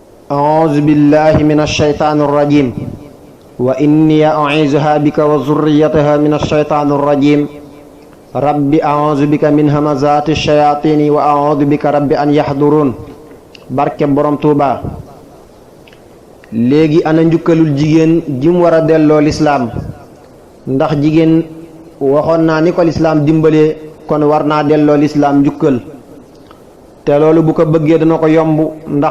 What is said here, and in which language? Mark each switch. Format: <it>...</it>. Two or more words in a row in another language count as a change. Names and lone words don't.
<ar>أعوذ بالله من الشيطان الرجيم وإني أعيذها بك وذريتها من الشيطان الرجيم رب أعوذ بك من همزات الشياطين وأعوذ بك رب أن يحضرون</ar> <wo>barke borom Tuuba léegi ana njukkalul jigéen jim war a delloo lislaam ndax jigéen waxoon naa ni ko lislaam dimbalee kon war naa delloo lislaam njukkal te loolu bu ko bëggee dana ko yomb ndax</wo>